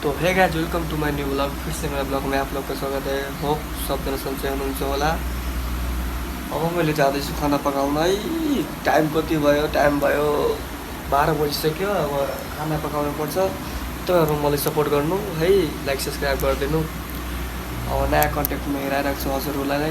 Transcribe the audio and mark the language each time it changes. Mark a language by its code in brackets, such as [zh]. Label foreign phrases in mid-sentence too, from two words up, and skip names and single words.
[hi] तो [en] hey guys welcome to my new blog. [hi] फिर से मेरा ब्लॉग में आप लोग का स्वागत है। [ne] होप सबजना सन्चै हुनुहुन्छ होला। अब मैले जाँदैछु खाना पकाउन है। टाइम कति भयो, टाइम भयो 12 बजिसक्यो। अब खाना पकाउनु पर्छ। तपाईँहरू मलाई सपोर्ट गर्नु है, [en] like subscribe [ne] गरिदिनु। अब नयाँ कन्टेन्टमा हेराइरहेको छु हजुरहरूलाई नै।